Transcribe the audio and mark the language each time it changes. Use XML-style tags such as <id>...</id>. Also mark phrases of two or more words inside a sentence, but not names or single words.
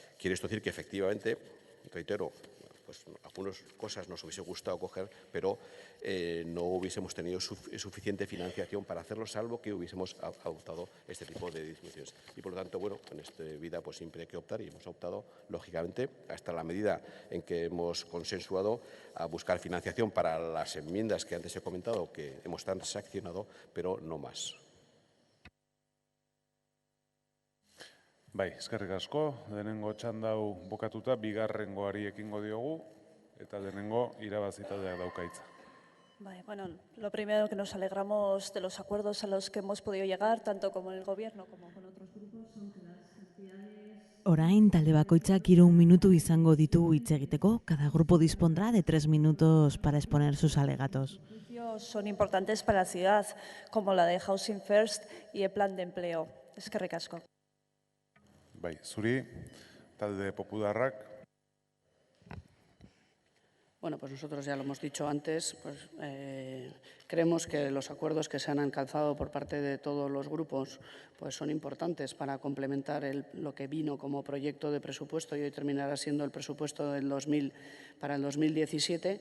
<es>Quiere esto decir que efectivamente, reitero, pues algunas cosas nos hubiese gustado coger, pero no hubiésemos tenido suficiente financiación para hacerlo, salvo que hubiésemos adoptado este tipo de disminuciones. Y por lo tanto, bueno, en esta vida pues siempre hay que optar y hemos optado, lógicamente, hasta la medida en que hemos consensuado a buscar financiación para las enmiendas que antes he comentado, que hemos transaccionado, pero no más.</es> <eu>Bai, eskerrik asko. Lehenengo txanda hau bukatuta, bigarrengoari ekingo diogu, eta lehenengo irabazitaldeak dauka hitza.</eu> <es>Bueno, lo primero que nos alegramos de los acuerdos a los que hemos podido llegar, tanto como el Gobierno como con otros grupos, son que las entidades...</es> <eu>Orain, talde bakoitzak 3 minutu izango ditu hitz egiteko.</eu> <es>Cada grupo dispondrá de 3 minutos para exponer sus alegatos. Son importantes para la ciudad, como la de Housing First y el Plan de Empleo.</es> <eu>Eskerrik asko. Bai, zuri, talde popularrak.</eu> <es>Bueno, pues nosotros ya lo hemos dicho antes, pues creemos que los acuerdos que se han alcanzado por parte de todos los grupos pues son importantes para complementar lo que vino como proyecto de presupuesto y hoy terminará siendo el presupuesto para el 2017.</es>